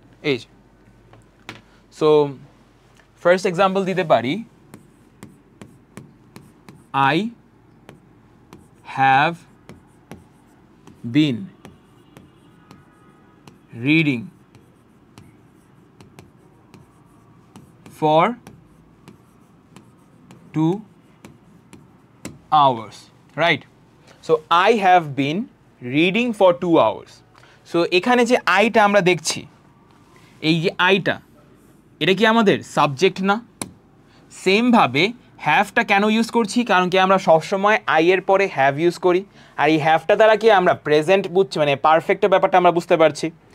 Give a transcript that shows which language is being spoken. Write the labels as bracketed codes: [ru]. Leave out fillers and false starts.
[en] এই so first example [bn] দিতে পারি, [en] I have been reading for 2 hours, right? So I have been reading for 2 hours. [bn] So এখানে যে আইটা আমরা দেখছি, এই যে আইটা, এটা কি আমাদের সাবজেক্ট না? সেমভাবে হ্যাভটা কেন ইউজ করছি? কারণ কি আমরা সবসময় আই এর পরে হ্যাভ ইউজ করি, আর এই হ্যাভটা দ্বারা কি আমরা প্রেজেন্ট বুঝছি, মানে পারফেক্টের ব্যাপারটা আমরা বুঝতে পারছি।